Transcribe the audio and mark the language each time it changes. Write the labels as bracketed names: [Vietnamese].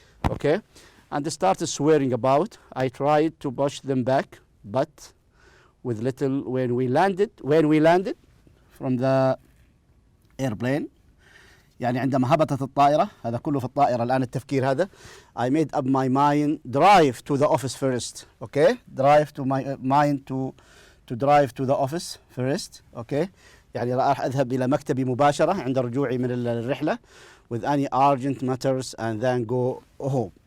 [English] Okay, and they started swearing about. I tried to push them back, but with little. When we landed from the airplane, [Arabic] يعني عندما هبطت الطائرة، هذا كله في الطائرة الآن التفكير هذا. [English] I made up my mind drive to the office first. Okay, drive to my mind to drive to the office first. [Arabic] Okay, يعني راح أذهب إلى مكتبي مباشرة عند رجوعي من الرحلة [English] with any urgent matters and then go home.